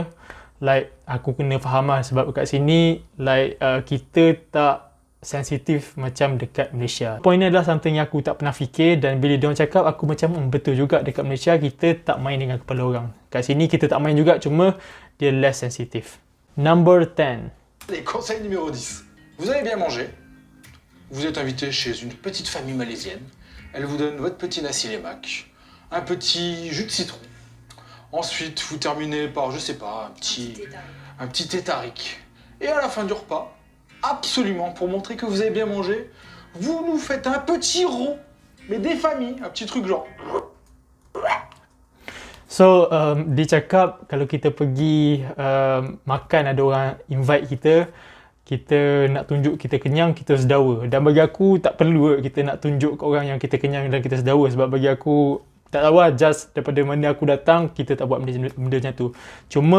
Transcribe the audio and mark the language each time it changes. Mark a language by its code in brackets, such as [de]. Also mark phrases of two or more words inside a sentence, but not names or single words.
[ms] Like, aku kena faham lah sebab kat sini, like, kita tak sensitif macam dekat Malaysia. Point ni adalah something yang aku tak pernah fikir dan bila diorang cakap, aku macam betul juga, dekat Malaysia kita tak main dengan kepala orang. Kat sini kita tak main juga, cuma dia less sensitif. [en] Number 10. [fr] Allez, conseil numéro 10. Vous avez bien mangé. Vous êtes invité chez une petite famille malaisienne. Elle vous donne votre petit nasi lemak, un petit jus de citron. Ensuite, vous terminez par, je sais pas, un petit thé tariq. Et à la fin du repas, absolument, pour montrer que vous avez bien mangé, vous nous faites un petit rond, mais des familles, un petit truc genre. [ms] So, dia cakap kalau kita pergi makan, ada orang invite kita nak tunjuk kita kenyang, kita sedawa. Dan bagi aku, tak perlu kita nak tunjuk ke orang yang kita kenyang dan kita sedawa. Sebab bagi aku, tak tahu lah, just daripada mana aku datang, kita tak buat benda macam tu.